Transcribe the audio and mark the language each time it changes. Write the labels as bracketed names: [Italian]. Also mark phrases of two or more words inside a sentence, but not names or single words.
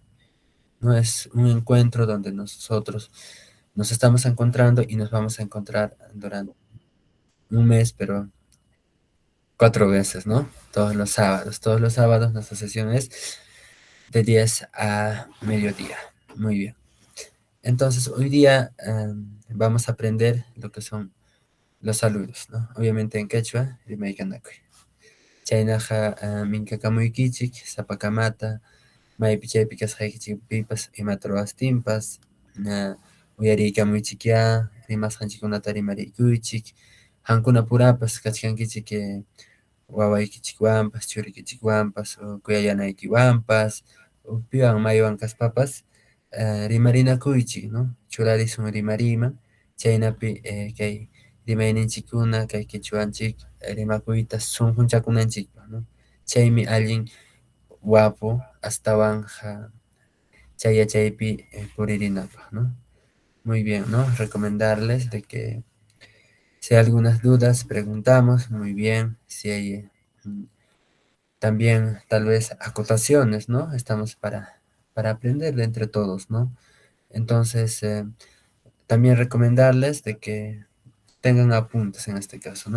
[Spanish] No es un encuentro donde nosotros nos estamos encontrando y nos vamos a encontrar durante un mes, pero 4 veces, ¿no? Todos los sábados. Todos los sábados nuestra sesión es de 10 a mediodía. Muy bien. Entonces, hoy día vamos a aprender lo que son los saludos, ¿no? Obviamente en quechua, Rimaikanakui. [Quechua] Chaynaja, Minka Kamuikichik, Zapakamata, maypi chaypi kasqaykichikpipas imata ruwastinpas, uyariykamuychikya, rimasqanchikkunata rimarikuychik, qamkunapurapas kachkankichik wawaykichikwanpas, churikichikwanpas, o kuyayanaykiwanpas, o piwan maywan kaspapas, rimarinakuychik, ¿no? Churarisun rimariyman, chaynapi kay rimayninchikkuna, kay kichwanchik rimakuyta sunqunchakunanchikpaq, ¿no? Chaymi allin wapu astawanja chay yachaypi puririnapaq, [Spanish] ¿no? Muy bien, ¿no? Recomendarles de que si hay algunas dudas, preguntamos, muy bien. Si hay también tal vez acotaciones, ¿no? Estamos para aprender de entre todos, ¿no? Entonces, también recomendarles de que tengan apuntes en este caso, ¿no?